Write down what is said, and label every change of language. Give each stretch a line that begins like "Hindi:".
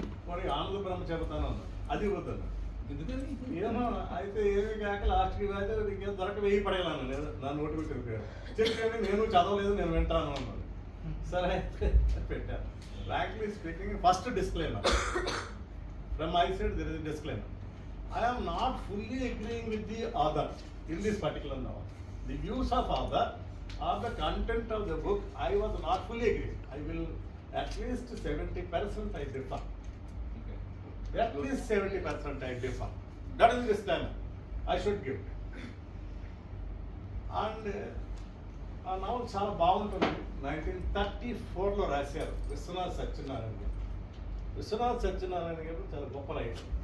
Telugu: మరి ఆనంద బ్రహ్మ చెప్తాను అన్న, అది వద్దాను. ఏమో అయితే ఏమీ కాక లాస్ట్కి అయితే ఇంకేం దొరక వెయ్యి పడగలను నేను నా నోటి పెట్టి చెప్పాను. నేను చదవలేదు, నేను వింటాను అన్నాను. సరే అయితే పెట్టాను.
English: Frankly speaking, first disclaimer from my side, there is disclaimer. I am not fully agreeing with the author in this particular novel. The views of author or the content of the book, I was not fully agreeing. I will at least 70% I differ. Okay. At least 70% I differ. That is the disclaimer I should give.
Telugu: And ఆ novel చాలా బాగుంటుంది. 1934లో రాశారు విశ్వనాథ్ సత్యనారాయణ గారు. విశ్వనాథ్ సత్యనారాయణ గారు చాలా గొప్ప writer.